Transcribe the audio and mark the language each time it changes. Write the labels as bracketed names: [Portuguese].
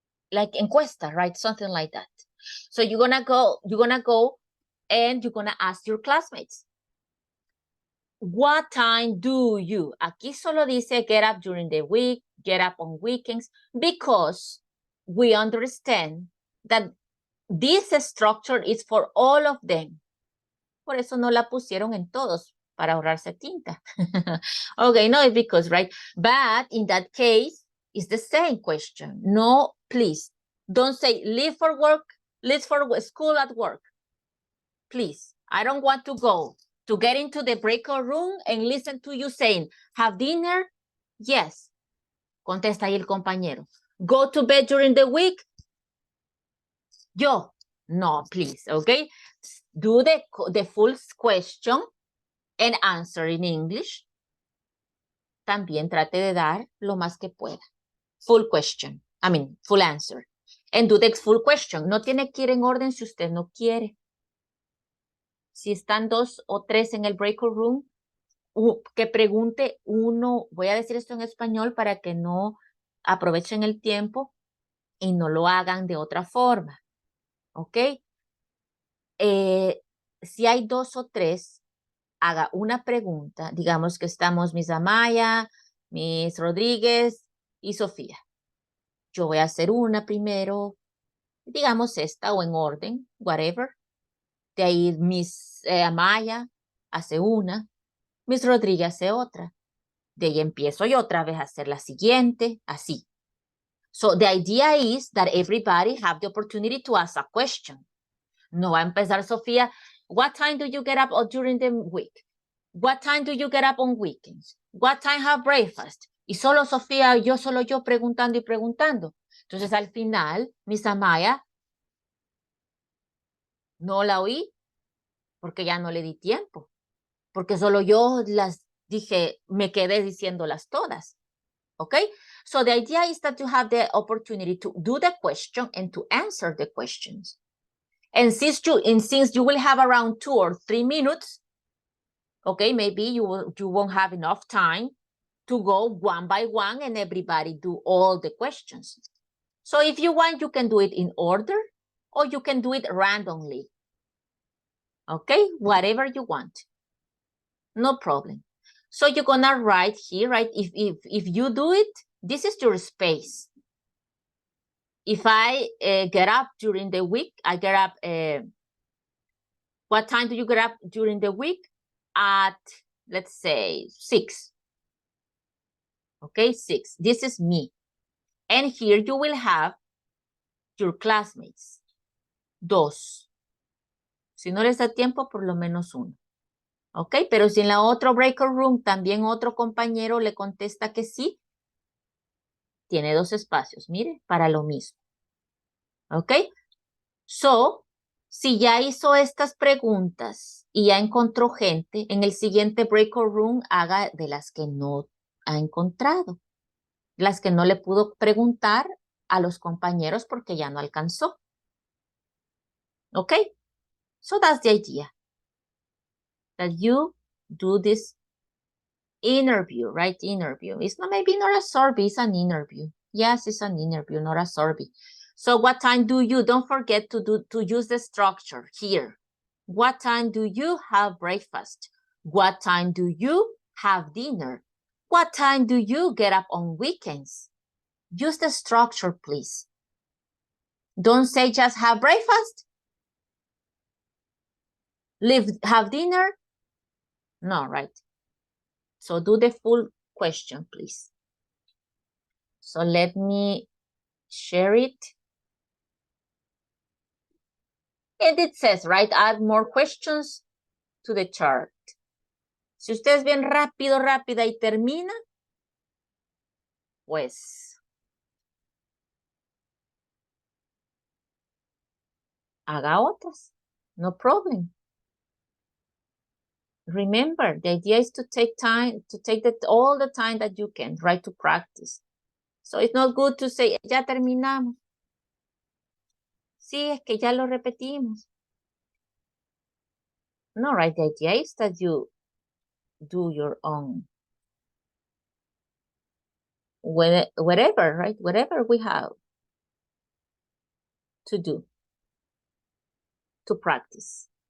[English] Like encuesta, right? Something like that. So you're gonna go and you're gonna ask your classmates. What time do you? [Spanish] Aquí solo dice [English] get up during the week, get up on weekends, because we understand that this structure is for all of them. [Spanish] Por eso no la pusieron en todos, para ahorrarse tinta. [English] Okay, no, it's because, right? But in that case, it's the same question. No, please, don't say leave for work, leave for school at work. Please, I don't want to go to get into the breakout room and listen to you saying, have dinner? Yes. [Spanish] Contesta ahí el compañero. [English] Go to bed during the week? Yo. No, please, okay? Do the full question and answer in English. [Spanish] También trate de dar lo más que pueda. [English] Full question. I mean, full answer. And do the full question. [Spanish] No tiene que ir en orden si usted no quiere. Si están 2 o 3 en el breakout room, que pregunte uno, voy a decir esto en español para que no aprovechen el tiempo y no lo hagan de otra forma. ¿Ok? Si hay 2 o 3, haga una pregunta. Digamos que estamos Miss Amaya, Miss Rodríguez y Sofía. Yo voy a hacer una primero, digamos esta o en orden, whatever. De ahí Miss Amaya hace una, Miss Rodríguez hace otra. De ahí empiezo yo otra vez a hacer la siguiente, así. [English] So the idea is that everybody have the opportunity to ask a question. [Spanish] No va a empezar Sofía. [English] What time do you get up during the week? What time do you get up on weekends? What time have breakfast? [Spanish] Y solo Sofía, solo yo preguntando y preguntando. Entonces al final, Miss Amaya, no la oí porque ya no le di tiempo. Porque solo yo las dije, me quedé diciéndolas todas. [English] Okay? So the idea is that you have the opportunity to do the question and to answer the questions. And since you will have around 2 or 3 minutes, okay, maybe you won't have enough time to go one by one and everybody do all the questions. So if you want, you can do it in order or you can do it randomly. Okay, whatever you want. No problem. So you're gonna write here, right? If you do it, this is your space. If I get up during the week, I get up, what time do you get up during the week? At, let's say, 6. Okay, 6. This is me. And here you will have your classmates. 2. [Spanish] Si no les da tiempo, por lo menos 1. Ok, pero si en la otra breakout room también otro compañero le contesta que sí, tiene 2 espacios, mire, para lo mismo. Ok, so, si ya hizo estas preguntas y ya encontró gente, en el siguiente breakout room haga de las que no ha encontrado, las que no le pudo preguntar a los compañeros porque ya no alcanzó. [English] Ok, so that's the idea. That you do this interview, right? Interview. It's not maybe not a survey, it's an interview. Yes, it's an interview, not a survey. So what time do you, don't forget to use the structure here. What time do you have breakfast? What time do you have dinner? What time do you get up on weekends? Use the structure, please. Don't say just have breakfast. Have dinner. No, right? So do the full question, please. So let me share it. And it says, right, add more questions to the chart. [Spanish] Si usted es bien rápida y termina, pues haga otras. [English] No problem. Remember, the idea is to take time, to take all the time that you can, right, to practice. So it's not good to say, [Spanish] ya terminamos. Sí, es que ya lo repetimos. [English] No, right, the idea is that you do your own. Whatever, right, whatever we have to do to practice.